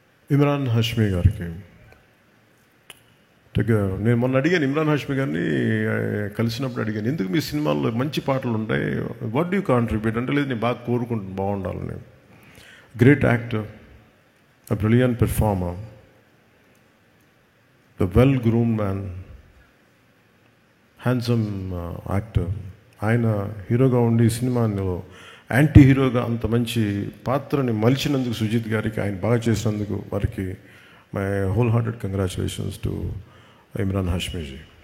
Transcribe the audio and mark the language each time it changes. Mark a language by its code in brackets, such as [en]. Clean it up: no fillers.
[te] ఇమ్రాన్ హాష్మీ గారికి నేను మొన్న అడిగాను, ఇమ్రాన్ హాష్మీ గారిని కలిసినప్పుడు అడిగాను, ఎందుకు మీ సినిమాల్లో మంచి పాటలు ఉంటాయి, [en] what do you contribute [te] అంటే, లేదు నేను బాగా కోరుకుంటున్నాను బాగుండాలని. [en] Great actor, a brilliant performer, the well-groomed man, handsome actor. [te] ఆయన హీరోగా ఉండి సినిమాలో యాంటీ హీరోగా అంత మంచి పాత్రని మలిచినందుకు సుజిత్ గారికి, ఆయన బాగా చేసినందుకు వారికి [en] My whole hearted congratulations to Imran Hashmiji.